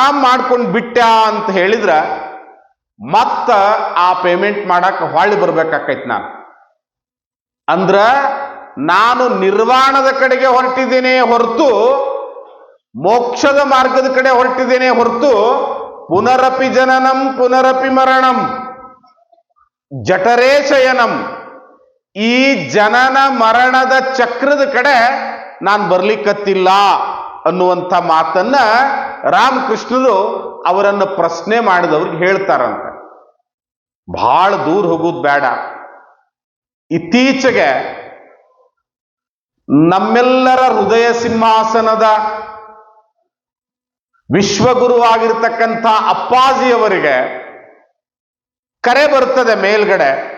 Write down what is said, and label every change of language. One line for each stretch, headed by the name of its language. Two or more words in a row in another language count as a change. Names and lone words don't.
Kannada: ಆರಾಮ್ ಮಾಡ್ಕೊಂಡು ಬಿಟ್ಟ ಅಂತ ಹೇಳಿದ್ರ ಮತ್ತ ಆ ಪೇಮೆಂಟ್ ಮಾಡಕ್ ಹೊಳ್ಳಿ ಬರ್ಬೇಕಾಕೈತಿ. ಅಂದ್ರ ನಾನು ನಿರ್ವಾಣದ ಕಡೆಗೆ ಹೊರಟಿದ್ದೇನೆ ಹೊರತು ಮೋಕ್ಷದ ಮಾರ್ಗದ ಕಡೆ ಹೊರಟಿದ್ದೇನೆ ಹೊರತು
Sanskrit: ಪುನರಪಿ ಜನನಂ ಪುನರಪಿ ಮರಣಂ ಜಠರೇ ಶಯನಂ,
Kannada: ಈ ಜನನ ಮರಣದ ಚಕ್ರದ ಕಡೆ ನಾನು ಬರ್ಲಿಕ್ಕತ್ತಿಲ್ಲ ಅನ್ನುವಂಥ ಮಾತನ್ನ ರಾಮಕೃಷ್ಣರು ಅವರನ್ನು ಪ್ರಶ್ನೆ ಮಾಡಿದವ್ರಿಗೆ ಹೇಳ್ತಾರಂತ. ಬಹಳ ದೂರ ಹೋಗುದು ಬೇಡ. ಇತ್ತೀಚೆಗೆ ನಮ್ಮೆಲ್ಲರ ಹೃದಯ ಸಿಂಹಾಸನದ ವಿಶ್ವಗುರುವಾಗಿರ್ತಕ್ಕಂಥ ಅಪ್ಪಾಜಿಯವರಿಗೆ ಕರೆ ಬರ್ತದೆ ಮೇಲ್ಗಡೆ.